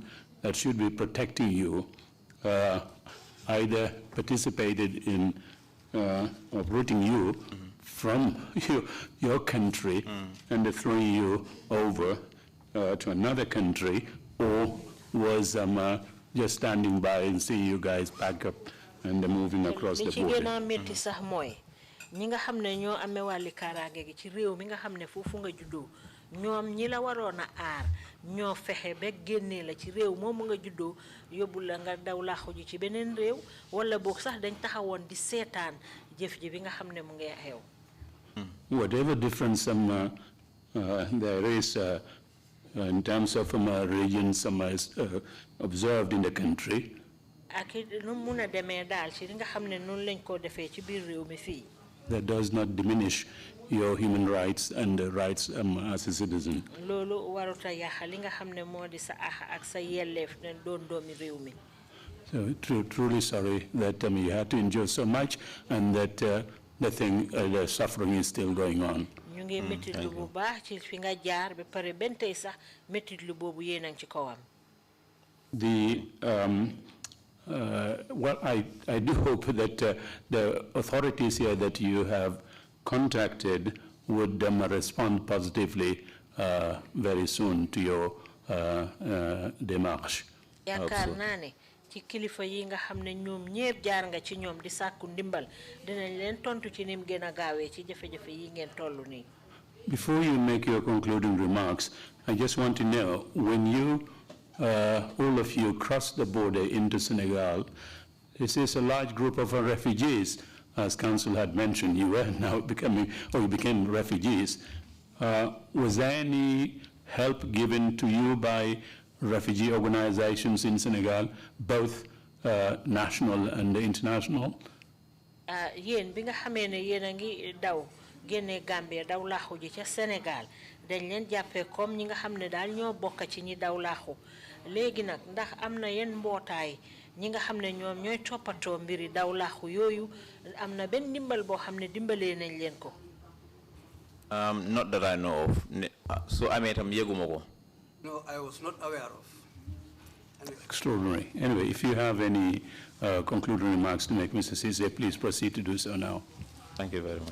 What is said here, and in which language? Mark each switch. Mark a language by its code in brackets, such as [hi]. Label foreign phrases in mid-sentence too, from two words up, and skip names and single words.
[en] that should be protecting you either participated in uprooting you from your country and throwing you over to another country, or was just standing by and see you guys back up and moving across the border. [wo] ñi nga xamne ñoo amé wali karange gi ci réew mi nga xamne fofu nga juddoo ñoom ñi la warona aar ñoo fexé be génné la ci réew momu nga juddoo yobul la nga daw la xuji ci benen réew wala bok sax dañ taxawon di sétane jëf ji bi nga xamne mu ngay xew. [en] Whatever difference there is in terms of regions observed in the country, [wo] ak nu mëna démé dal ci nga xamne non lañ ko défé ci biir réew mi fi. [en] That does not diminish your human rights and rights as a citizen. [wo] Lolu waruta yaxal li nga xamne modi sa ak sa yelleef ne doon doomi réew mi. [en] So truly sorry that you had to endure so much and that the suffering is still going on. [wo] Ñu ngi metti lu bu baax ci fi nga jaar ba pare ben tay sax metti lu bobu yeenang ci kawam. [en] Well, I do hope that the authorities here that you have contacted would respond positively very soon to your démarche. [wo] Yaakaar naa ne ci kilifa yi nga xam ne ñoom ñepp jaar nga ci ñoom di sàkku ndimbal dinañ leen tontu ci nim gën a gaawee ci jafe-jafe yi ngeen tollu nii. [en] Before you make your concluding remarks, I just want to know, when you all of you crossed the border into Senegal, this is a large group of refugees, as Council had mentioned. You were now you became refugees. Was there any help given to you by refugee organizations in Senegal, both national and international? [wo] Yéen bi nga xamee ne yéen a ngi daw génne Gambia daw laaxu ji ca Sénégal dañ leen jàppee comme ñi nga xam ne daal ñoo bokk ci ñi daw laaxu léegi nag ndax am na yenn mbootaay ñi nga xam ne ñoom ñooy toppatoo mbiri daw laaxu yooyu am na benn dimbal boo xam ne dimbalee nañ leen ko. [en] Not that I know of. [wo] So amee tam yëguma ko. [en] No, I was not aware of. Extraordinary. Anyway, if you have any concluding remarks to make, Mr. Ceesay, please proceed to do so now. Thank you very much.